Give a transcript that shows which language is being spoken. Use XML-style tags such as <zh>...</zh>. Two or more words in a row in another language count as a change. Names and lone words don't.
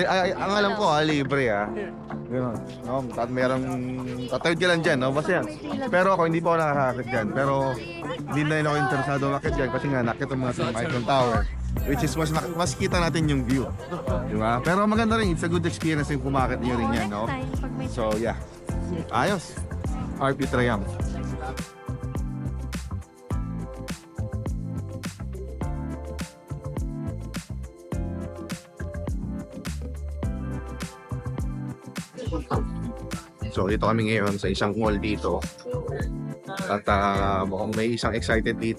<tl>Ay, ang alam ko libre Gano'n. No, merong tatawid ka lang dyan, no? Basta yan. Pero ako, hindi pa ako nakakakit dyan. Pero hindi na rin ako interesado makit dyan kasi nga nakita mo natin yung Eiffel Tower.</tl> <en>Which is</en> <tl>mas kita natin yung view. Diba? Pero maganda rin.</tl> <en>It's a good experience</en> <tl>yung kumakit nyo rin yan, no?</tl> <en>So, yeah.</en> <tl>Ayos. Arc de Triomphe. So dito kami ngayon sa isang mall dito. At mukhang may isang excited dito.</tl>